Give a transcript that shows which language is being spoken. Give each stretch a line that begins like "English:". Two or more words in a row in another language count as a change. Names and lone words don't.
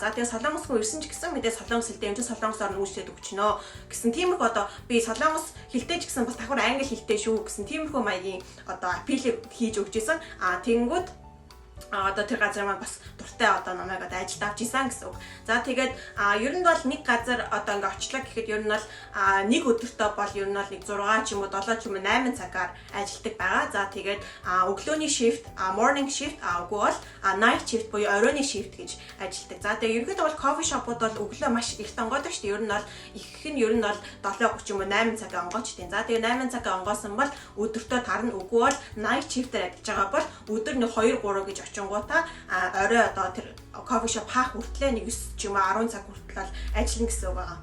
Mongolian: За тэгээ солонгос хүн ирсэн ч гэсэн мэдээ солонгос хэлтэй юм чи солонгосоор нь үйлчлээд өгчнөө гэсэн тиймэрхүү одоо би солонгос хэлтэй ч гэсэн бас давхар англи хэлтэй шүү гэсэн тиймэрхүү маягийн одоо апилыг хийж өгч исэн. Тэгэнгүүт одоо тэр газар маань бас дуртай одоо намайг одоо ажилд авч исэн гэсэн үг. За тэгээд ер нь бол нэг газар одоо ингээ очлоо гэхэд ер нь бол нэг өдөртөө бол ер нь бол нэг 6 ч юм уу 7 ч юм уу 8 цагаар ажилдаг байгаа. За тэгээд өглөөний shift,
English: morning shift
Mongolian: үгүй бол
English: night shift
Mongolian: буюу оройны shift гэж ажилдаг. За тэгээд ерөнхийдөө бол
English: coffee shop-
Mongolian: ууд бол өглөө маш их онгойдог шүү дээ. Ер нь бол ихэнх нь ер нь бол 7:30 ч юм уу 8 цагаа онгойчдیں۔ За тэгээд 8 цагаа онгойсон бол өдөртөө тарна. Үгүй бол
English: night shift-
Mongolian: ээр ажиллаж байгаа бол өдөр нь 2 3 гэж очингуудаа орой одоо тэр кофе шоп хаах хүртлээ нэг 9 ч юм уу 10 цаг хүртэл ажиллана гэсэн үг байгаа.